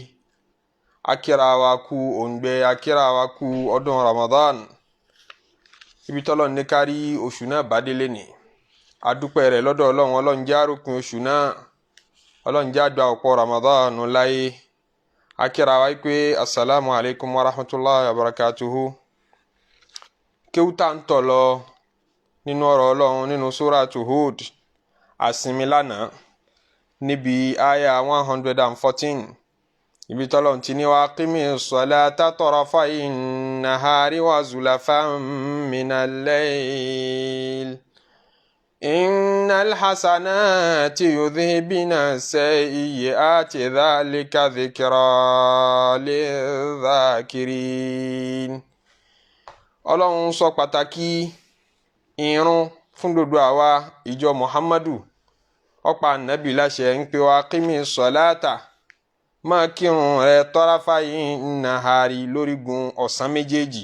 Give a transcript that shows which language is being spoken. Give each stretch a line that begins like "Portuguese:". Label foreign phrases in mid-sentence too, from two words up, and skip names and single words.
Yoruba: akíra wa kú òǹgbẹ akíra wa kú ọdún Ramadan ibi tọ́lọ́run ní kárí oṣù náà bá délé ní adúpẹ́ rẹ̀ lọ́dọ̀ Ọlọ́run. Ọlọ́run jẹ́ àròpin oṣù náà, Ọlọ́run jẹ́ àgbà ọ̀pọ̀ Ramadan láyé. akíra wa pé
Arabic: السلام عليكم ورحمة الله وبركاته.
Yoruba: kéwútà ń tọ̀ lọ nínú ọ̀rọ̀ Ọlọ́run nínú
Arabic: suratu Hud
Yoruba: àsinmi lánàá níbi àyà 114 ibi tọ́lọ́run ti ní
Arabic: وأقم الصلاة طرفي النهار وزلفا من الليل إن الحسنات يذهبن السيئات ذلك ذكرى للذاكرين.
Yoruba: Ọlọ́run sọ pàtàkì ìrun fún gbogbo àwa ìjọ Muhammadu. Ó pa Ànábì láṣẹ ń pè
Arabic: وأقم الصلاة
Yoruba: máa kírun rẹ
Arabic: طرفي النهار
Yoruba: lórígun ọ̀sán méjèèjì.